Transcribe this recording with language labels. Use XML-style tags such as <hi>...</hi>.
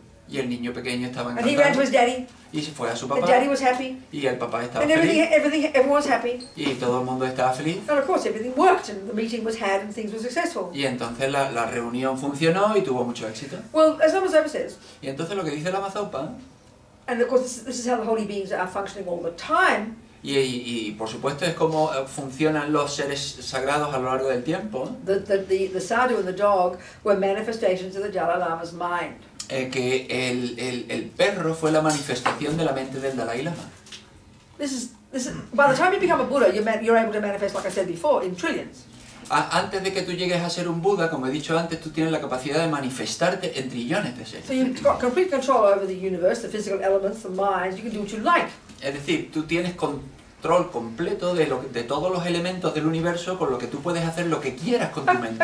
<es>Y el niño pequeño estaba</es> <en>And he ran to</en> <es>encantado.</es> <en>his daddy.</en> <es>Y se fue a su</es> <en>The</en> <es>papá.</es> <en>daddy was happy.</en> <es>Y el papá estaba</es> <en>And</en> <es>feliz.</es> <en>everyone was happy.</en> <es>Y todo el mundo estaba feliz.</es> <en>And of course everything worked and the meeting was had and things were successful.</en> <es>Y entonces la reunión funcionó y tuvo mucho éxito.</es> <en>Well, as Lama says,</en> <es>Y entonces lo que dice la Mazopa,</es> <en>and of course this is how the holy beings are functioning all the time,</en> <es>y por supuesto es como funcionan los seres sagrados a lo largo del tiempo,</es> <en>the sadhu and the dog were manifestations of the Dalai Lama's mind.</en> <es>que el perro fue la manifestación de la mente del Dalai Lama.</es> <en>This is by the time you become a Buddha, you're able to manifest, like I said before, in trillions.</en> <es>Antes de que tú llegues a ser un Buda, como he dicho antes, tú tienes la capacidad de manifestarte en trillones de seres.</es> <en>So you've got complete control over the universe, the physical elements, the minds. You can do what you like.</en> <es>Es decir, tú tienes control completo de todos los elementos del universo, con lo que tú puedes hacer lo que quieras con tu mente.</es>